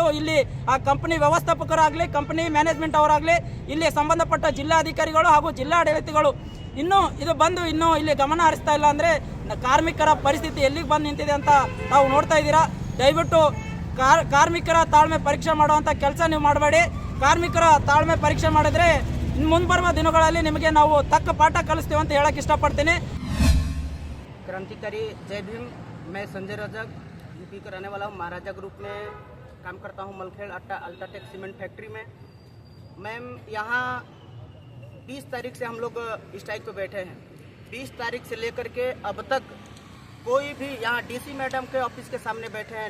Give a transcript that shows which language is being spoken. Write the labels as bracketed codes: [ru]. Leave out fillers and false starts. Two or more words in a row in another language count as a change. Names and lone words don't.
[kn] ಇಲ್ಲಿ ಆ ಕಂಪನಿ ವ್ಯವಸ್ಥಾಪಕರಾಗಲಿ [en] company management [kn] ಅವರಾಗಲಿ ಇಲ್ಲಿ ಸಂಬಂಧಪಟ್ಟ ಜಿಲ್ಲಾಧಿಕಾರಿಗಳು ಹಾಗೂ ಜಿಲ್ಲಾಡಳಿತಗಳು ಇನ್ನೂ ಇಲ್ಲಿ ಗಮನ ಹರಿಸ್ತಾ ಇಲ್ಲ ಅಂದರೆ ಕಾರ್ಮಿಕರ ಪರಿಸ್ಥಿತಿ ಎಲ್ಲಿಗೆ ಬಂದು ನಿಂತಿದೆ ಅಂತ ನಾವು ನೋಡ್ತಾ ಇದ್ದೀರಾ. ದಯವಿಟ್ಟು ಕಾರ್ಮಿಕರ ತಾಳ್ಮೆ ಪರೀಕ್ಷೆ ಮಾಡುವಂಥ ಕೆಲಸ ನೀವು ಮಾಡಬೇಡಿ. ಕಾರ್ಮಿಕರ ತಾಳ್ಮೆ ಪರೀಕ್ಷೆ ಮಾಡಿದ್ರೆ ಮುಂಬರುವ ದಿನಗಳಲ್ಲಿ ನಿಮಗೆ ನಾವು ತಕ್ಕ ಪಾಠ ಕಲಿಸ್ತೀವಿ ಅಂತ ಹೇಳಕ್ಕೆ ಇಷ್ಟಪಡ್ತೀನಿ. [hi] क्रांतिकारी जय भीम। मैं संजय रजक यूपी का रहने वाला हूँ। महाराजा ग्रुप में काम करता हूँ मलखेड़ अल्ट्राटेक सीमेंट फैक्ट्री में। मैम यहाँ 20 तारीख से हम लोग स्ट्राइक पे बैठे हैं। 20 तारीख से लेकर के अब तक कोई भी यहाँ [en] DC madam [hi] के ऑफिस के सामने बैठे हैं।